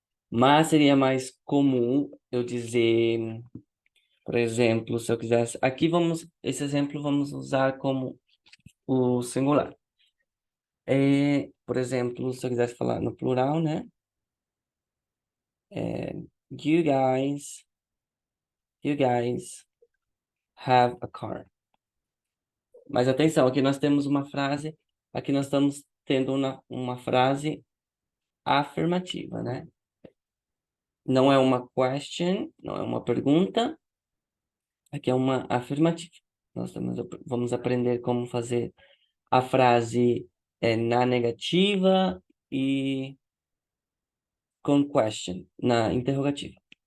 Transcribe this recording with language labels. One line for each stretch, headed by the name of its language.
Portuguese: Mas seria mais comum eu dizer, por exemplo, se eu quisesse. Aqui vamos, esse exemplo vamos usar como o singular. Por exemplo, se eu quisesse falar no plural, né?
English: You guys, you guys have a car.
Portuguese: Mas atenção, aqui nós temos uma frase, aqui nós estamos tendo uma frase afirmativa, né? Não é uma question, não é uma pergunta, aqui é uma afirmativa. Vamos aprender como fazer a frase na negativa e com question, na interrogativa.